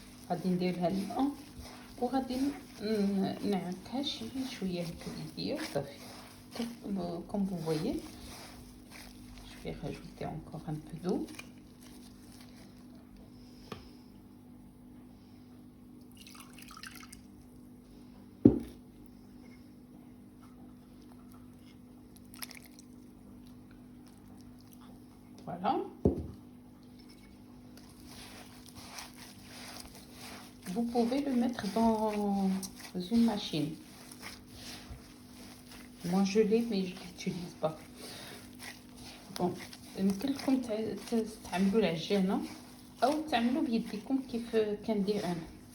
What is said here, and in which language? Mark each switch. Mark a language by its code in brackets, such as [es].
[ar] غادي ندير لها الماء وغادي نعكها شويه هكا صافي. [fr] Comme vous voyez, je vais rajouter encore un peu d'eau. Voilà. Vous pouvez le mettre dans une machine. Moi je l'ai mais je l'utilise pas. [ar] Bon, يمكن لكم تعملوا العجينه او تعملوا بيديكم كيف كندير انا.